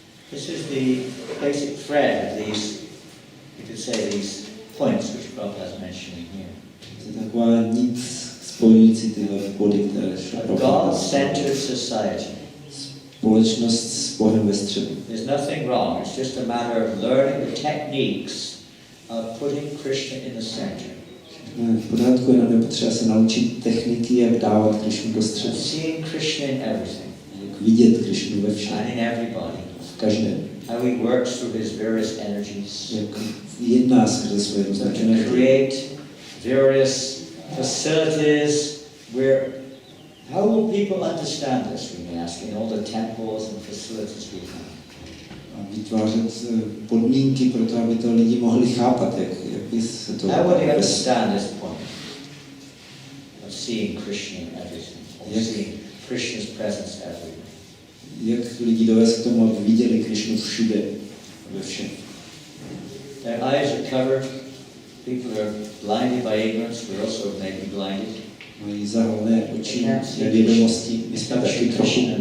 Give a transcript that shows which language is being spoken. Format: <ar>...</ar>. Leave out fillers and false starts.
<en>This is the basic thread of these, you could say, these points which Prabhupada is mentioning here.</en> <cs>To je taková nic spojující tyhle body, které šlo A Prabhupada.</cs> <en>God-centered society.</en> <cs>Společnost s Bohem ve středu.</cs> <en>There's nothing wrong. It's just a matter of learning the techniques of putting Krishna in the center.</en> <cs>V pořádku, jenom je potřeba se naučit techniky, jak dávat Krishnu do středu.</cs> <en>Seeing Krishna in everything.</en> <cs>Jak vidět Krishnu ve</cs> <en>And</en> <cs>všem.</cs> <en>in everybody.</en> <cs>V každém.</cs> <en>How he works through his various energies.</en> <cs>Jak jedná skrze své</cs> <en>So</en> <cs>různé</cs> <en>to create various facilities where, how will people understand this, we may ask, in all the temples and facilities we have?</en> <cs>a vytvářet podmínky pro to, aby to lidi mohli chápat, jak by se to...</cs> <en>How would they understand this point of seeing Krishna in everything, of seeing Krishna's presence everywhere?</en> <cs>Jak lidi dovést k tomu, aby viděli Krishnu všude, ve všem.</cs> <en>Their eyes are covered, people are blinded by ignorance, we're also maybe blinded.</en> <cs>Mají zahalené oči, nevědomosti, my jsme taky trochu.</cs>